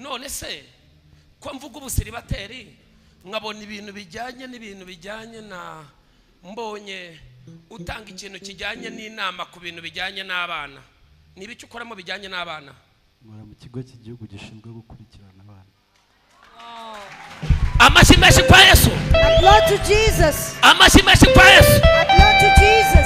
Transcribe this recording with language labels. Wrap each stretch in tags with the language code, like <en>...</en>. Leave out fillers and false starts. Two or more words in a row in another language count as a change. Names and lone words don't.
<rw>None se ko mvuga ubusiribateri nkabona ibintu bijyanye na mbonye utanga ikintu kijyanye n'inama ku bintu bijyanye n'abana. Niba icyo ukoramo bijyanye n'abana? Mura mu kigo cy'igihugu gishinzwe gukurikirana abana. Amashyi menshi kwa Yesu.</rw> <en>Applaud to Jesus.</en> <rw>Amashyi menshi kwa Yesu.</rw> <en>Applaud to Jesus.</en>